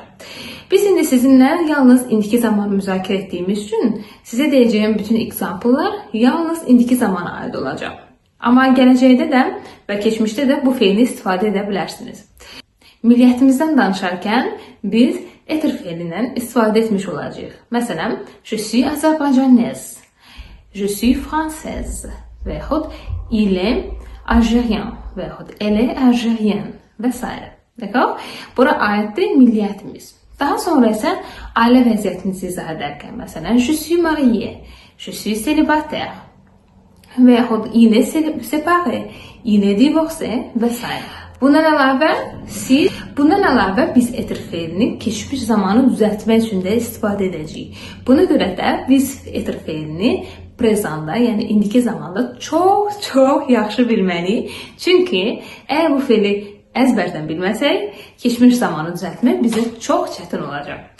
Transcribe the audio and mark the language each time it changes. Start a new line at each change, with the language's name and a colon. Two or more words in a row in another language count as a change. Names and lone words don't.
Azerbaijani: Biz indi sizinlə yalnız indiki zamanı müzakirə etdiyimiz üçün sizə deyəcəyim bütün example-lar yalnız indiki zamana aid olacaq. Amma gələcəkdə də və keçmişdə də bu feili istifadə edə bilərsiniz. Milliyyətimizdən danışarkən biz être feilindən istifadə etmiş olacağıq. Məsələn,
French: je suis azərbaycanaise, je suis française
Azerbaijani: və yaxud
French: il est algérien
Azerbaijani: və yaxud
French: elle est algérienne
Azerbaijani: və s.
French: D'accord?
Azerbaijani: Bura aiddir milliyyətimiz. Daha sonra isə ailə vəziyyətinizi izah edərkən, məsələn,
French: je suis mariée, je suis célibataire
Azerbaijani: və yaxud
French: il est séparé, il est divorcé
Azerbaijani: və s. Bundan əlavə biz être feilini keçmiş zamanı düzəltmək üçün də istifadə edəcəyik. Buna görə də biz être feilini prezanda, yəni indiki zamanda çox yaxşı bilməliyik. Çünki əgər bu feili əzbərdən bilməsək, keçmiş zamanı düzəltmək bizə çox çətin olacaq.